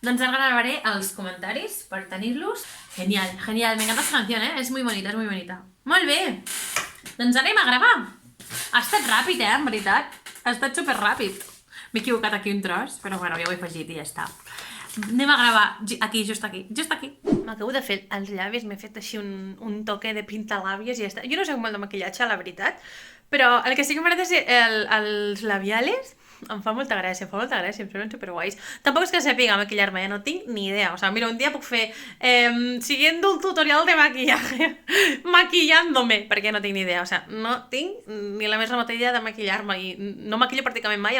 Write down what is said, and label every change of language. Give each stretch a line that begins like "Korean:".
Catalan: Doncs ara gravaré els comentaris per tenir-los.
Spanish: Genial, me encanta esta canción, és muy bonita.
Catalan: Molt bé! Doncs anem a gravar. Ha estat ràpid, en veritat. Ha estat superràpid. M'he equivocat aquí un tros, però bueno, ja ho he afegit i ja està. Anem a gravar aquí, just aquí, just aquí. M'acabo de fer els llavis, m'he fet així un toque de pintalàbies i ja està. Jo no soc molt de maquillatge, la veritat, però el que sí que m'agrada és els labiales. Em fa molta gràcia, em semblen superguais. Tampoc és que sàpiga maquillar-me, no tinc ni idea. O sea, mira, un dia puc fer
Spanish: siguiendo un tutorial de maquillaje, maquillándome,
Catalan: perquè no tinc ni idea. O sea, no tinc ni la més remota idea de maquillar-me i no maquillo pràcticament mai.